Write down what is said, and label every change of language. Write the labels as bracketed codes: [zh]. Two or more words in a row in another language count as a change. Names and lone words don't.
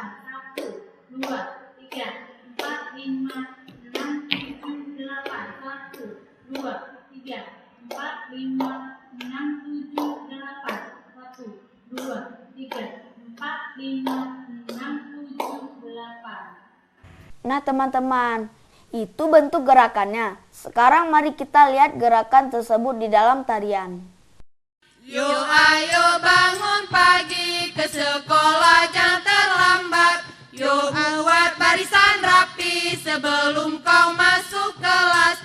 [id] Satu, dua, tiga, empat, lima, enam, tujuh, delapan. Satu, dua, tiga, empat, lima, enam, tujuh, delapan. Satu, dua, tiga, empat, lima, enam, tujuh, delapan. Nah teman-teman, itu bentuk gerakannya. Sekarang mari kita lihat gerakan tersebut di dalam tarian. Yuk ayo bangun pagi, ke sekolah jangan terlambat. Yuk buat barisan rapi sebelum kau masuk kelas.